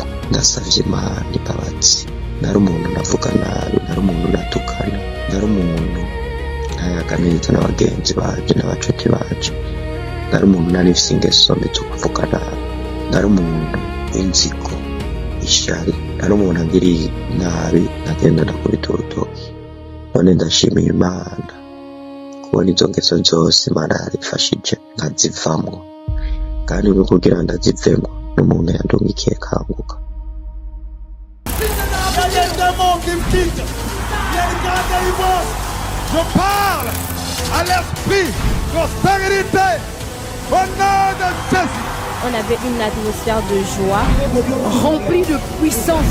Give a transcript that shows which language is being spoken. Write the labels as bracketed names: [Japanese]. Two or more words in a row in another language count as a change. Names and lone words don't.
[Rundi] Ndasavye Imana imbabazi. Nari umuntu navuga nabi, nari umuntu natukana, nari umuntu ntayaga neza n'abagenzi banje n'abacuti banje, nari umuntu nari mfise ingeso mbi zo kuvuga nabi, nari umuntu w'inzigo, ishari, nari umuntu agiriye nabi nagenda ndakubita urutoki. None ndashimira Imana kubona izo ngeso zose Imana yarifashije nkazivamwo, kandi no kugira ndazivemwo n'umuntu yandungikiye kanguka. [French] Je parle à l'esprit de stérilité au nom de Jésus. On avait une atmosphère de joie, remplie de puissance.